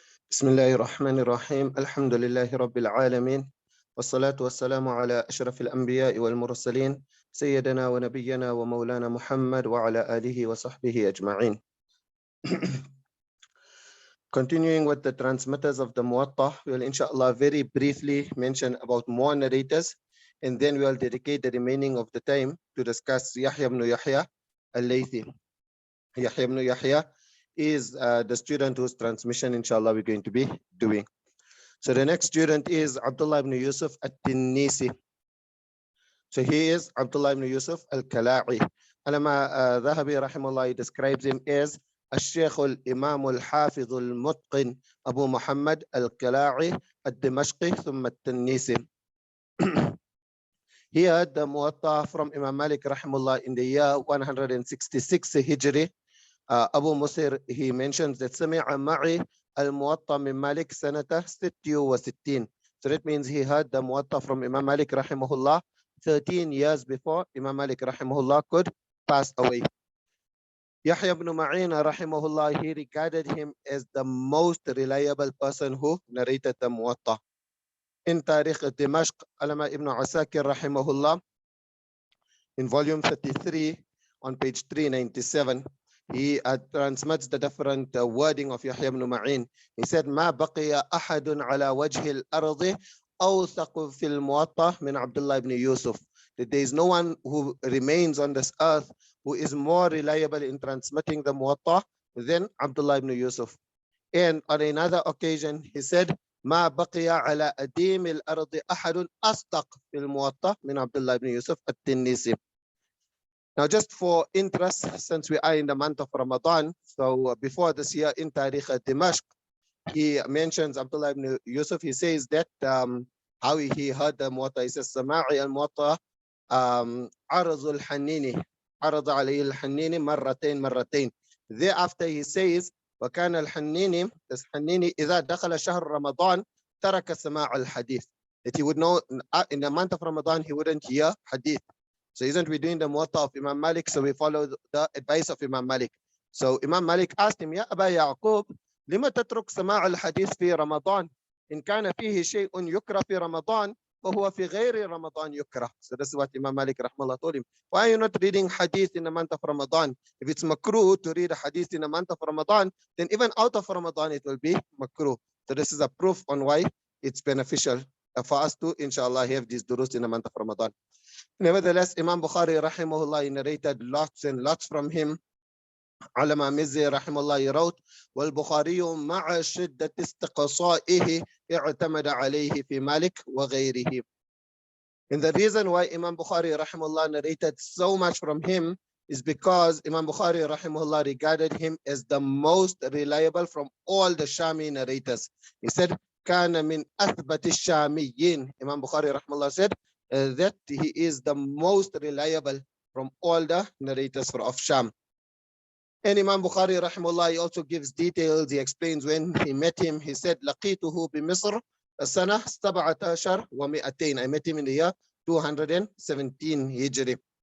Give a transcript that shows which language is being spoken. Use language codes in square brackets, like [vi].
[ar] بسم الله الرحمن الرحيم. الحمد لله رب العالمين، والصلاة والسلام على أشرف الأنبياء والمرسلين سيدنا ونبينا ومولانا محمد وعلى آله وصحبه أجمعين. [en] Continuing with the transmitters of the Muwatta, we will inshallah very briefly mention about more narrators, and then we will dedicate the remaining of the time to discuss Yahya ibn Yahya al-Laythi. Yahya ibn Yahya is the student whose transmission inshallah we're going to be doing. So the next student is Abdullah ibn Yusuf al-Tinnisi. So he is Abdullah ibn Yusuf al-Kala'i. Alama Dhahabi rahimahullah describes him as [ar] الشيخ الإمام الحافظ المتقن أبو محمد الكلاعي الدمشقي ثم التنيسي. [en] He had the Muwatta from Imam Malik rahimahullah in the year 166 Hijri. Abu Musir, he mentions that [ar] سمع معي الموطأ من مالك سنة 66. [en] So that means he heard the Muwatta from Imam Malik rahimahullah 13 years before Imam Malik rahimahullah could pass away. Yahya ibn Ma'in rahimahullah, he regarded him as the most reliable person who narrated the Muwatta. In Tarikh Dimashq, Alama ibn Asakir rahimahullah, in volume 33 on page 397, he transmits the different wording of Yahya ibn Ma'in. He said, [ar] ما بقي أحد على وجه الأرض أوثق في الموطأ من Abdullah ibn Yusuf. [en] That there is no one who remains on this earth who is more reliable in transmitting the Muwatta than Abdullah ibn Yusuf. And on another occasion, he said, [ar] ما بقي على أديم الأرض أحد أصدق في الموطأ من Abdullah ibn Yusuf al-Tinnisi. [en] Now, just for interest, since we are in the month of Ramadan, so before this year in Tarikh Dimashq, he mentions Abdullah ibn Yusuf. He says that how he heard the Muwatta. He says, [ar] سماعي الموطأ عرض الحنيني عرض عليه الحنيني مرتين. [en] Thereafter he says, [ar] وكان الحنيني, this حنيني إذا دخل شهر رمضان ترك سماع الحديث. [en] That he would know in the month of Ramadan he wouldn't hear hadith. So isn't we doing the Muwatta of Imam Malik? So we follow the advice of Imam Malik. So Imam Malik asked him, [ar] يا أبا يعقوب لما تترك سماع الحديث في رمضان إن كان فيه شيء يكره في رمضان فهو في غير رمضان يكره. [en] So this is what Imam Malik rahmallah told him. Why are you not reading hadith in the month of Ramadan? If it's makruh to read a hadith in the month of Ramadan, then even out of Ramadan it will be makruh. So this is a proof on why it's beneficial for us to inshallah have these durus in the month of Ramadan. Nevertheless, Imam Bukhari rahimahullah narrated lots and lots from him. [ar] علماء مزي رحمه الله يروت والبخاري مع شدة استقصائه اعتمد عليه في مالك وغيره. [en] And the reason why Imam Bukhari rahimahullah narrated so much from him is because Imam Bukhari rahimahullah regarded him as the most reliable from all the Shami narrators. He said, [ar] كان من أثبت الشاميين. [en] Imam Bukhari rahimahullah said that he is the most reliable from all the narrators of Sham. And Imam Bukhari rahimahullah, he also gives details. He explains when he met him. He said, [ar] لقيته بمصر سنة 17 و200. [en] I met him in the year 217 Hijri.